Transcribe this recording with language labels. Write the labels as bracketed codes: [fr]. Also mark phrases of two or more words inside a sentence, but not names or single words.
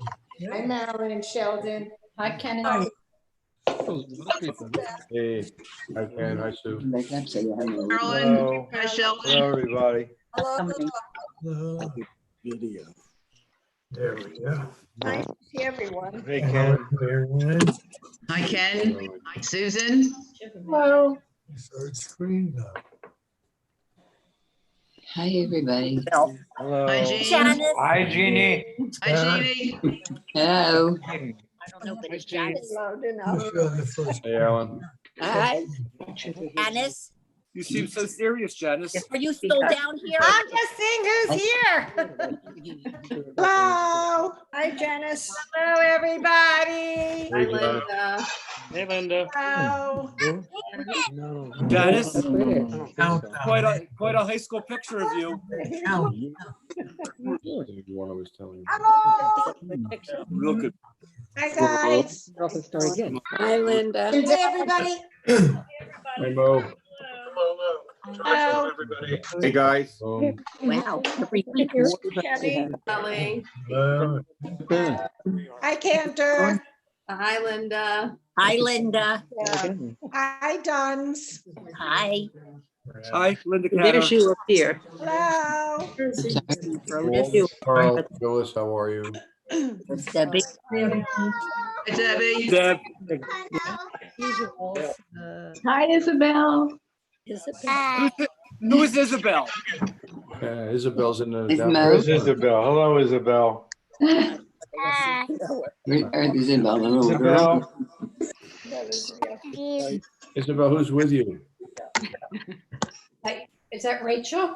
[en] Hi, Marilyn and Sheldon. Hi, Ken. Hey, I can, I Sue. Make up so you have no- Carolyn, hi, Sheldon. Hello, everybody. Somebody- Video. There we go. Nice to see everyone. Hey, Hello, everyone. Hi, Ken. Hi, Susan. Hello. Third screen now. Hi, everybody. Hello. Hi, Jean. Janice. Hi, Jeannie. Hi, Jeannie. Hello. I don't know, but it's Janice. Loud Who's enough. on the first? Hey, Alan. Hi. Janice, You seem so serious, Janice. are you still down here? I'm just seeing who's here. Hello. Hi, Janice. Hello, everybody. Hey, John. Hey, Linda. Hello. Janice, Countdown. quite a high school picture of you. Count. The one I was telling you. Hello. Real good. Hi, guys. Hi, Linda. Hey, everybody. Hey, Mo. Hello. Hey, guys. Wow. Here's Kenny. Hello. Hi, Cantor. Hi, Linda. Hi, Linda. Hi, Duns. Hi. Hi, Linda There Cantor. she was here. Hello. Carl, Phyllis, how are you? It's Debbie. Hi, Debbie. Deb. Hi, Isabel. Hi. Who is Isabel? Isabel's in the. It's down- Mo. Isabel? Hello, Isabel. Hi. Where is Isabel, the little girl? Isabel, who's with you? Is that Rachel?